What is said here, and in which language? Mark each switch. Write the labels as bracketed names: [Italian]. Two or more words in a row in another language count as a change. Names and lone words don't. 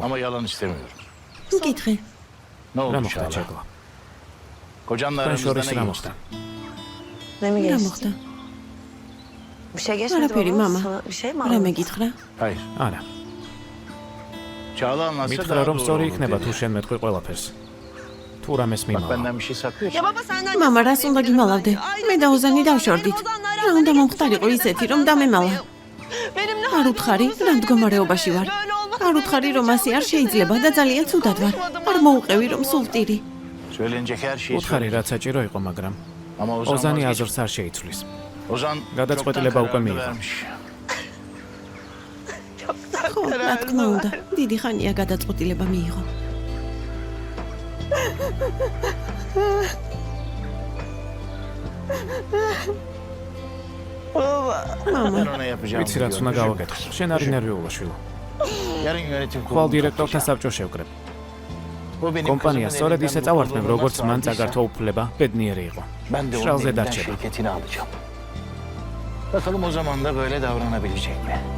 [Turkish] ama yalan istemiyorum. [Georgian] გითხე. [Turkish] Ne [Georgian] რა [Turkish] oldu [Georgian] მოხდა [Turkish] Çağla? [Georgian] ჩეკლა? [Turkish] Kocanla [Georgian] თან [Turkish] aramızda [Georgian] შორის [Turkish] ne [Georgian] რა [Turkish] geçti? [Georgian] მოხდა? [Turkish] Ne mi [Georgian] რა [Turkish] geçti? [Georgian] მოხდა? [Turkish] Bir şey geçmedi [Georgian] არაფერი, [Turkish] baba. [Georgian] მამა. [Turkish] Sana bir şey mi [Georgian] რამე [Turkish] anlattı? [Georgian] გითხრა? [Turkish] Hayır. [Georgian] არა. [Turkish] Çağla anlatsa [Georgian] მითხრა [Turkish] daha [Georgian] რომ [Turkish] doğru [Georgian] სწორი [Turkish] olur [Georgian] იქნება [Turkish] dedi. [Georgian] თუ შენ მეტყვი ყველაფერს. თუ რამეს [Turkish] Bak [Georgian] მიმავა. [Turkish] benden bir şey saklıyor. [Georgian] მამა, რას უნდა გიმალავდე? მე და ოზანი დავშორდით. რა უნდა მომხდარიყო ისეთი, რომ დამემალა? არ უთხარი, რა მდგომარეობაში ვარ. არ უთხარი, რომ ასე არ შეიძლება და ძალიან ცუდად ვარ. არ მოუყევი, რომ სულ ვტირი. [Turkish] Söylenecek her şeyi [Georgian] უთხარი [Turkish] söyledi. [Georgian] რაც საჭირო იყო, მაგრამ [Turkish] Ama Ozan [Georgian] ოზანი [Turkish] vazgeçti. [Georgian] აზრს არ შეიცვლის. [Turkish] Ozan [Georgian] გადაწყვეტილება უკვე [Turkish] çoktan [Georgian] მიიღო. [Turkish] kararını vermiş. [Georgian] ხო, რა თქმა უნდა, დიდი ხანია გადაწყვეტილება მიიღო. მამა, [Turkish] Ben ona yapacağım. [Georgian] ვიცი რაც უნდა გავაკეთო. შენ არ ინერვიულა შვილო. [Turkish] Yarın yönetim [Georgian] ხვალ [Turkish] kurulu [Georgian] დირექტორთან საბჭოს შევკრებ. [Turkish] O benim [Georgian] კომპანია [Turkish] kızımın [Georgian] სწორედ [Turkish] elinden [Georgian] ისე [Turkish] bu [Georgian] წავართმევ, [Turkish] kurulu [Georgian] როგორც [Turkish] nasıl [Georgian] მან [Turkish] aldıysa, [Georgian] წაგართვა უფლება, ბედნიერი იყო. [Turkish] Ben de onun [Georgian] შრალზე [Turkish] elinden [Georgian] დარჩება. [Turkish] şirketini alacağım. Bakalım o zaman da böyle davranabilecek mi?